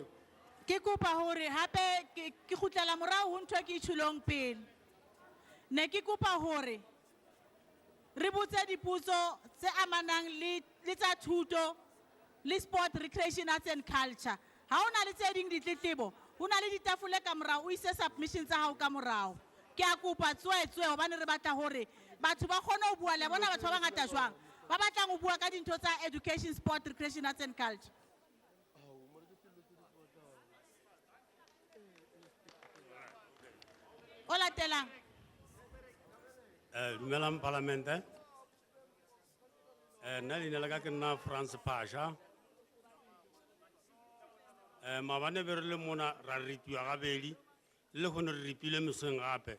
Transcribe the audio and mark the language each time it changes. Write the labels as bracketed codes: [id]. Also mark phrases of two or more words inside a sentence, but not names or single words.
[st] Ke kopa hore hape ke kgutlela morao ho ntho e ke itshulong pele. Ne ke kopa hore re botse dipotso tse amanang le tsa thuto le [en] sport, recreation, arts and culture. [st] Ha hona le tse ding ditletlebo, ho na le ditafole ka morao, o ise submission tsa hao ka morao. Ke a kopa tswetswe hobane re batla hore batho ba kgone ho bua le bona batho ba bangata jwang ba batlang ho bua ka dintho tsa [en] education, sport, recreation, arts and culture. [st] O latelang. Dumelang parlamente. Nna leina la ka ke nna France Pasha. [tn] Maabane be re le mona ra ripiwa gabedi le gone re ripile mesong gape.